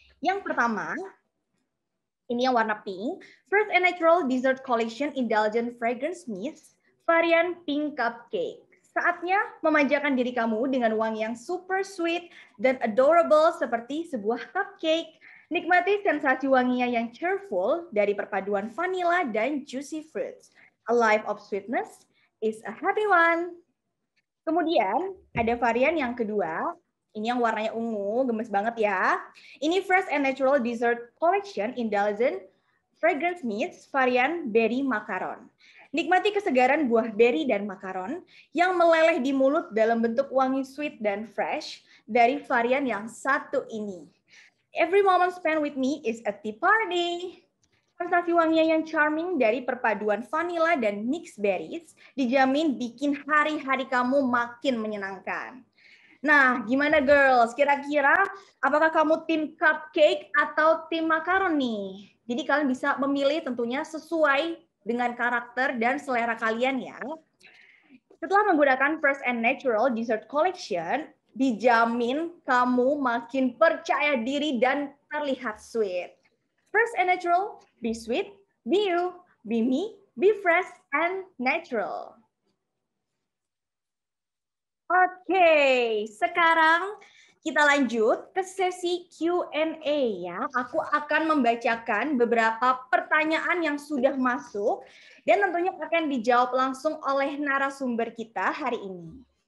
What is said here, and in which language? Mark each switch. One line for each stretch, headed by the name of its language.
Indonesian: Yang pertama, ini yang warna pink, Fresh and Natural Dessert Collection Indulgent Fragrance Mist, varian Pink Cupcake. Saatnya memanjakan diri kamu dengan wangi yang super sweet dan adorable seperti sebuah cupcake. Nikmati sensasi wanginya yang cheerful dari perpaduan vanilla dan juicy fruits.
English: A life of sweetness is a happy one.
Indonesian: Kemudian ada varian yang kedua, ini yang warnanya ungu, gemes banget ya. Ini Fresh and Natural Dessert Collection Indulgent Fragrance Mist varian Berry Macaron. Nikmati kesegaran buah berry dan makaron yang meleleh di mulut dalam bentuk wangi sweet dan fresh dari varian yang satu ini.
English: Every moment spent with me is a tea party.
Indonesian: Sensasi wanginya yang charming dari perpaduan vanilla dan mixed berries dijamin bikin hari-hari kamu makin menyenangkan. Nah, gimana girls? Kira-kira apakah kamu tim cupcake atau tim makaron nih? Jadi kalian bisa memilih tentunya sesuai dengan karakter dan selera kalian ya. Setelah menggunakan Fresh and Natural Dessert Collection, dijamin kamu makin percaya diri dan terlihat sweet.
English: Fresh and Natural, be sweet, be you, be me, be fresh and natural.
Indonesian: Oke, sekarang kita lanjut ke sesi Q&A ya. Aku akan membacakan beberapa pertanyaan yang sudah masuk dan tentunya akan dijawab langsung oleh narasumber kita hari ini.